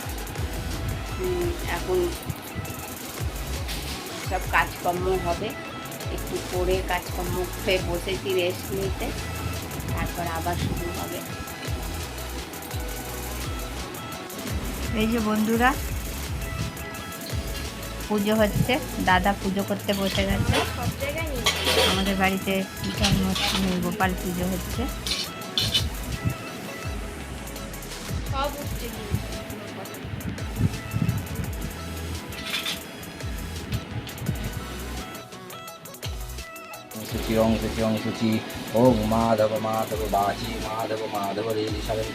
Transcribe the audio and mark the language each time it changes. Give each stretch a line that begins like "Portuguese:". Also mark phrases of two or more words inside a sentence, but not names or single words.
Bangla: এখন সব কাজকর্ম হবে, একটু করে কাজকর্ম করে বসেছি রেস্ট নিতে, তারপর আবার শুরু হবে। এই যে বন্ধুরা, পুজো হচ্ছে, দাদা পুজো করতে বসে গেছে। আমাদের বাড়িতে জন্মাষ্টমী গোপাল পুজো হচ্ছে।
Sanskrit: शुचि ओं शुचि ओं माधव माधव बाची माधव माधव देवी सरस्वती